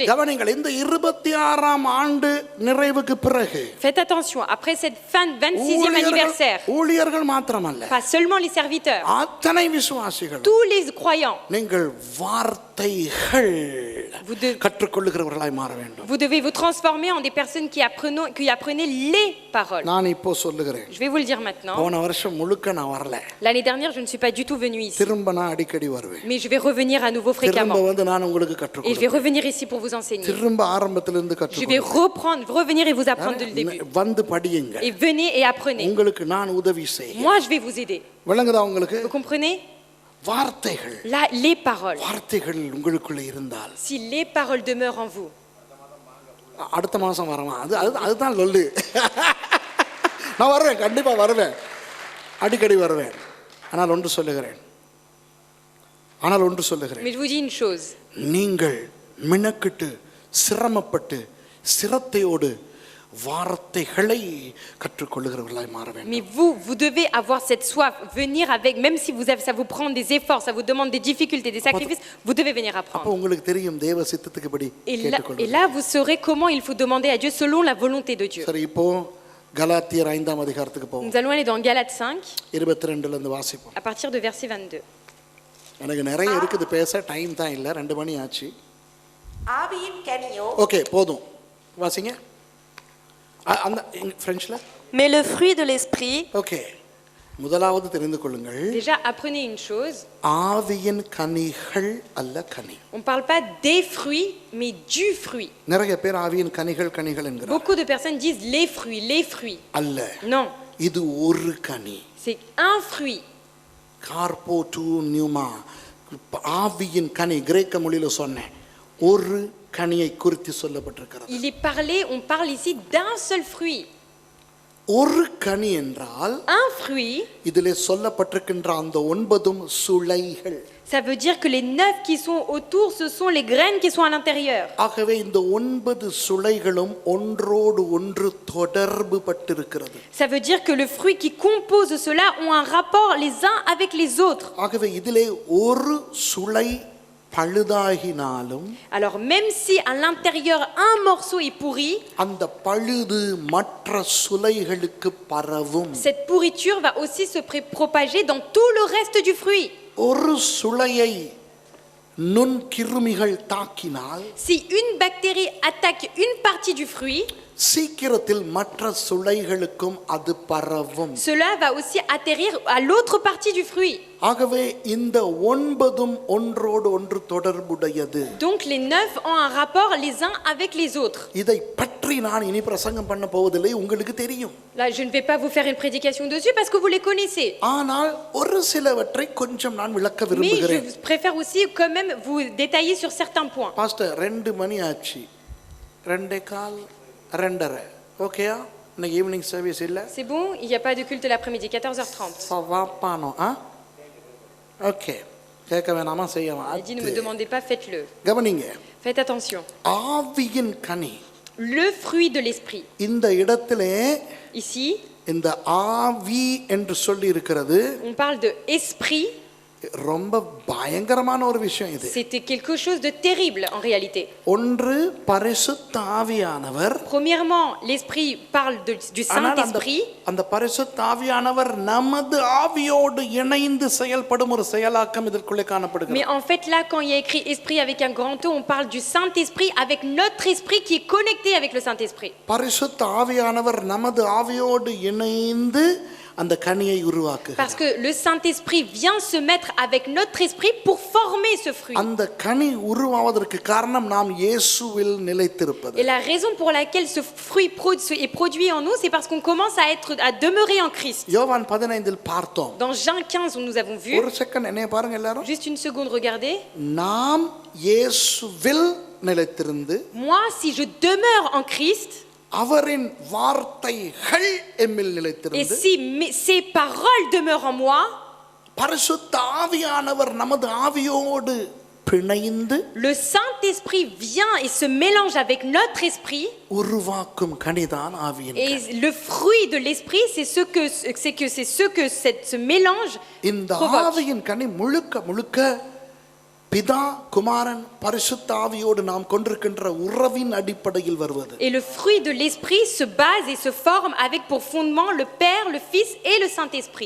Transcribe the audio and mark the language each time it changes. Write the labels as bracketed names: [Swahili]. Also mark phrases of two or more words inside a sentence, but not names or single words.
[Tamil] கவனிங்கள், இந்த 26ஆம் ஆண்டு நிறைவுக்கு பிறகு [French] Faites attention, après cette fin de 26e anniversaire, [Tamil] ஊழியர்கள் மாத்திரமல்ல, [French] pas seulement les serviteurs, [Tamil] அத்தனை விசுவாசிகள் [French] tous les croyants, [Tamil] நீங்கள் வார்த்தைகள் [French] vous devez, [Tamil] கற்றுக்கொள்ளுகிறவர்களாய் மாற வேண்டும். [French] vous devez vous transformer en des personnes qui apprenaient les paroles. [Tamil] நான் இப்போ சொல்லுகிறேன், [French] Je vais vous le dire maintenant. [Tamil] போன வருஷம் முழுக்க நான் வரல, [French] L'année dernière, je ne suis pas du tout venue ici. [Tamil] திரும்ப நான் அடிக்கடி வருவேன். [French] Mais je vais revenir à nouveau [Tamil] திரும்ப [French] fréquemment. [Tamil] வந்து நான் உங்களுக்கு [French] Et je vais [Tamil] கற்றுக்கொடுப்பேன். [French] revenir ici pour vous enseigner. [Tamil] திரும்ப ஆரம்பத்திலிருந்து [French] Je vais [Tamil] கற்றுக்கொடுப்பேன். [French] revenir et vous apprendre dès le début. [Tamil] வந்து படியுங்க. [French] Et venez et apprenez. [Tamil] உங்களுக்கு நான் உதவி செய்ய. [French] Moi, je vais vous aider. [Tamil] விளங்குதா உங்களுக்கு? [French] Vous comprenez? [Tamil] வார்த்தைகள், [French] Là, les paroles. [Tamil] வார்த்தைகள் உங்களுக்குள்ள இருந்தால் [French] Si les paroles demeurent en vous, [Tamil] அடுத்த மாசம் வரலாம். அதுதான் லொல்லு. நான் வருவேன், கண்டிப்பா வருவேன், அடிக்கடி வருவேன். ஆனால் ஒன்று சொல்லுகிறேன், [French] mais je vous dis une chose. [Tamil] நீங்கள் மினக்கிட்டு சிரமப்பட்டு சிரத்தையோடு வார்த்தைகளை கற்றுக்கொள்ளுகிறவர்களாய் மாற வேண்டும். [French] Mais vous devez avoir cette soif, venir avec, même si ça vous prend des efforts, ça vous demande des difficultés, des sacrifices, vous devez venir [Tamil] அப்போ [French] apprendre. [Tamil] உங்களுக்கு தெரியும் தேவ சித்தத்துக்குபடி [French] Et [Tamil] கேட்டுக்கொள்ளுங்கள். [French] là, vous saurez comment il faut demander à Dieu selon la volonté de Dieu. [Tamil] சரி, இப்போ கலாத்தியர் 5ஆம் அதிகாரத்துக்கு போவோம். [French] Nous allons aller dans Galates 5, [Tamil] 22ல இருந்து வாசிப்போம். [French] à partir de verset 22. [Tamil] எனக்கு நிறைய இருக்குது பேச, டைம் தான் இல்லை, 2 மணி ஆச்சு. ஆவியின் கனியோ ஓகே, போதும், வாசிங்க. அந்த பிரெஞ்சில். [French] Mais le fruit de l'esprit, [Tamil] ஓகே, முதலாவது தெரிந்து கொள்ளுங்கள், [French] Déjà, apprenez une chose. [Tamil] ஆவியின் கனிகள் அல்ல கனி. [French] On ne parle pas des fruits, mais du fruit. [Tamil] நிறைய பேர் ஆவியின் கனிகள் என்கிறார். [French] Beaucoup de personnes disent les fruits. [Tamil] அல்ல, [French] Non, [Tamil] இது ஒரு கனி. [French] c'est un fruit. [Greek] καρπὸς τοῦ πνεύματος, [Tamil] ஆவியின் கனி கிரேக்க மொழியில சொன்னேன், ஒரு கனியை குறித்து சொல்லப்பட்டிருக்கிறது. [French] On parle ici d'un seul fruit. [Tamil] ஒரு கனி என்றால் [French] Un fruit, [Tamil] இதிலே சொல்லப்பட்டிருக்கின்ற அந்த 9 சுளைகள். [French] ça veut dire que les 9 qui sont autour, ce sont les graines qui sont à l'intérieur. [Tamil] ஆகவே இந்த 9 சுளைகளும் ஒன்றோடு ஒன்று தொடர்பு பட்டிருக்கிறது. [French] Ça veut dire que le fruit qui compose cela ont un rapport les uns avec les autres. [Tamil] ஆகவே இதிலே ஒரு சுளை பழுதாகினாலும், [French] Alors même si à l'intérieur un morceau est pourri, [Tamil] அந்த பழுது மற்ற சுளைகளுக்கு பரவும். [French] cette pourriture va aussi se propager dans tout le reste du fruit. [Tamil] ஒரு சுளையை நுண்கிருமிகள் தாக்கினால், [French] Si une bactérie attaque une partie du fruit, [Tamil] சீக்கிரத்தில் மற்ற சுளைகளுக்கும் அது பரவும். [French] cela va aussi atterrir à l'autre partie du fruit. [Tamil] ஆகவே இந்த 9 ஒன்றோடு ஒன்று தொடர்புடையது. [French] Donc les 9 ont un rapport les uns avec les autres. [Tamil] இதை பற்றி நான் இனி பிரசங்கம் பண்ண போவதில்லை, உங்களுக்கு தெரியும். [French] Là, je ne vais pas vous faire une prédication dessus parce que vous les connaissez. [Tamil] ஆனால் ஒரு சிலவற்றை கொஞ்சம் நான் விளக்க [French] Mais [Tamil] விரும்புகிறேன். [French] je préfère aussi quand même vous détailler sur certains points. [Tamil] பாஸ்டர் 2 மணி ஆச்சு, 2:15, 2:30, ஓகேயா? இன்னைக்கு [English] evening service [Tamil] இல்ல? [French] C'est bon, il n'y a pas de culte l'après-midi, 14h30. [Tamil] வாப்பானோ? ஓகே, கேட்க வேணாமா, செய்யவா? [French] Il dit ne me demandez pas, faites-le. [Tamil] கவனிங்க, [French] Faites attention. [Tamil] ஆவியின் கனி. [French] Le fruit de l'esprit. [Tamil] இந்த இடத்திலே [French] Ici, [Tamil] இந்த ஆவி என்று சொல்லி இருக்கிறது. [French] on parle de esprit. [Tamil] ரொம்ப பயங்கரமான ஒரு விஷயம் இது. [French] C'était quelque chose de terrible en réalité. [Tamil] ஒன்று பரிசுத்த ஆவியானவர். [French] Premièrement, l'Esprit parle du Saint-Esprit. [Tamil] அந்த பரிசுத்த ஆவியானவர் நமது ஆவியோடு இணைந்து செயல்படும் ஒரு செயலாக்கம் இதற்குள்ளே காணப்படுகிறது. [French] Mais en fait là, quand il y a écrit esprit avec un grand O, on parle du Saint-Esprit avec notre esprit qui est connecté avec le Saint-Esprit. [Tamil] பரிசுத்த ஆவியானவர் நமது ஆவியோடு இணைந்து அந்த கனியை உருவாக்குகிறார். [French] Parce que le Saint-Esprit vient se mettre avec notre esprit pour former ce fruit. [Tamil] அந்த கனி உருவாவதற்கு காரணம் நாம் இயேசுவில் நிலைத்திருப்பது. [French] Et la raison pour laquelle ce fruit est produit en nous, c'est parce qu'on commence à demeurer en Christ. [Tamil] யோவான் 15 பார்த்தோம். [French] Dans Jean 15, nous avons vu. [Tamil] ஒரு செகண்ட் என்னைய பாருங்க எல்லாரும். [French] Juste une seconde, regardez. [Tamil] நாம் இயேசுவில் நிலைத்திருந்து, [French] Moi, si je demeure en Christ, [Tamil] அவரின் வார்த்தைகள் எம்மில் [French] et [Tamil] நிலைத்திருந்து, [French] si ces paroles demeurent en moi, [Tamil] பரிசுத்த ஆவியானவர் நமது ஆவியோடு பிணைந்து [French] le Saint-Esprit vient et se mélange avec notre esprit. [Tamil] உருவாக்கும் கனிதான் ஆவியின் கனி. [French] Et le fruit de l'esprit, c'est ce que ce mélange [Tamil] இந்த [French] provoque. [Tamil] ஆவியின் கனி முழுக்க முழுக்க பிதா குமாரன் பரிசுத்த ஆவியோடு நாம் கொண்டிருக்கின்ற உறவின் அடிப்படையில் வருவது. [French] Et le fruit de l'esprit se base et se forme avec pour fondement le Père, le Fils et le Saint-Esprit.